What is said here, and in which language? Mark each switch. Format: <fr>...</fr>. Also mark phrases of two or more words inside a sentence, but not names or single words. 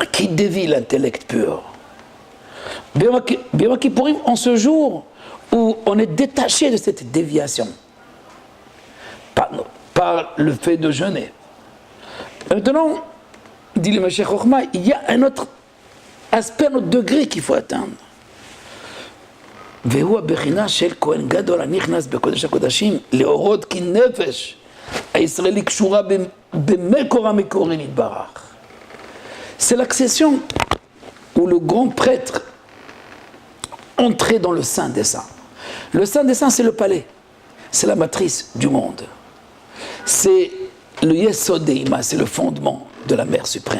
<fr>qui dévie l'intellect pur.</fr> <he>ביום כיפורים,</he> <fr>en ce jour où on est détaché de cette déviation par le fait de jeûner. Maintenant, dit le Mashiach Chochma, il y a un autre aspect, un autre degré qu'il faut atteindre.</fr> <he>והוא הבחינה של כהן גדול הנכנס בקודש הקודשים להורות כי נפש הישראלי קשורה במקור המקורי נתברך.</he> <fr>C'est l'accession où le grand prêtre entrait dans le Saint des Saints. Le Saint des Saints, c'est le palais, c'est la matrice du monde. C'est le</fr> <he>יסוד דאימא,</he> <fr>c'est le fondement de la Mère suprême.</fr>